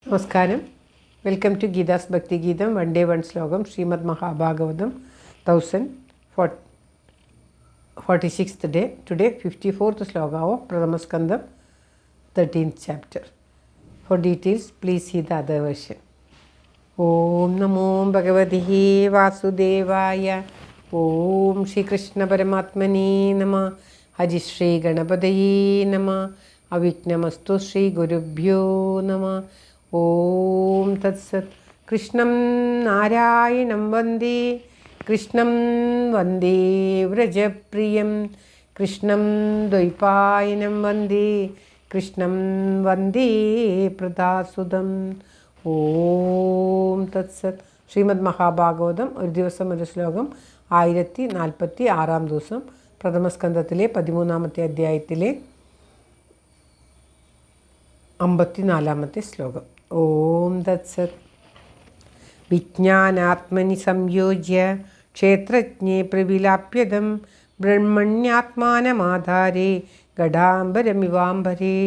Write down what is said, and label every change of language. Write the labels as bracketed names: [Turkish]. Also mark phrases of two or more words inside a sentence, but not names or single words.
[Malayalam] നമസ്കാരം. [English] welcome to [Malayalam] ഗീതാസ് ഭക്തി ഗീതം. [English] one day one [Malayalam] ശ്ലോകം. [English] ശ്രീമദ് മഹാഭാഗവതം 1046th day. Today 54th sloka of [Sanskrit] प्रथम स्कन्धम् [English] 13th chapter. For details please see the other version. [Sanskrit] ॐ नमो भगवते वासुदेवाय. ॐ श्री कृष्ण परमात्मने नमः. हरि श्री गणपतये नमः। अविघ्नमस्तु श्री गुरुभ्यो नमः. ॐ तत् सत्. कृष्णं नारायणं वन्दे। कृष्णं वन्दे व्रजप्रियम्. कृष्णं द्वैपायनं वन्दे. कृष्णं वन्दे पृथासुतम्. ॐ तत् सत्. [Malayalam] ശ്രീമദ് മഹാഭാഗവതം ഒരു ദിവസം ഒരു ശ്ലോകം 1046 ദിവസം പ്രഥമസ്കന്ധത്തിലെ 13ാമത്തെ അധ്യായത്തിലെ 54ാമത്തെ ശ്ലോകം. [Sanskrit] ഓം തത്സത്. വിജ്ഞാനാത്മനി സംയോജ്യ ക്ഷേത്രജ്ഞേ പ്രവിലാപ്യതം ബ്രഹ്മണ്യാത്മാനമാധാരേ ഘടാംബരമിവാംബരേ.